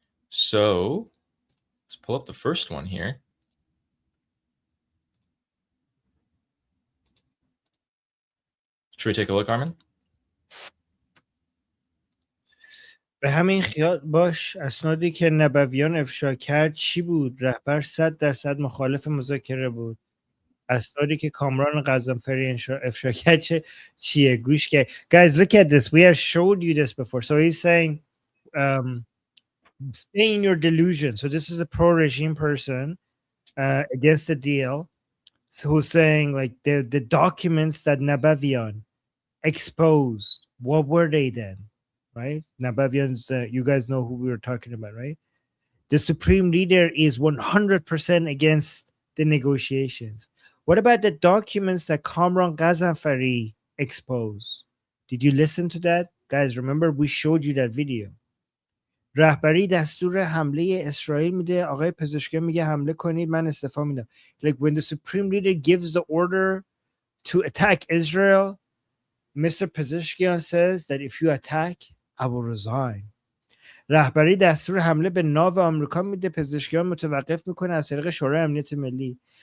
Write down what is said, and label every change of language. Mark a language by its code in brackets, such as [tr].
[en] So let's pull up the first one here. Should we take a look, Armin? [fa] به همین خیال باش. اسنادی که نبویان افشا کرد چی بود؟ رهبر 100% مخالف مذاکره بود. اسنادی که کامران غضنفری افشا کرد چیه؟ گوش کرد. [en] Guys, look at this. We have showed you this before. So he's saying, stay in your delusion. So this is a pro-regime person against the deal. So who's saying, like, the documents that Nabavian exposed, what were they then? Right? Nabavian's, you guys know who we were talking about, right? The supreme leader is 100% against the negotiations. What about the documents that Kamran Ghazanfari exposed? Did you listen to that? Guys, remember we showed you that video. [fa] رهبری دستور حمله اسرائیل میده، آقای پزشکیان میگه حمله کنید، من استعفا میدم. [en] Like, when the supreme leader gives the order to attack Israel, Mr. Pezeshkian says that if you attack, I will resign. [fa] رهبری دستور حمله به ناو آمریکا میده، پزشکیان متوقف میکنه از طریق شورای امنیت ملی.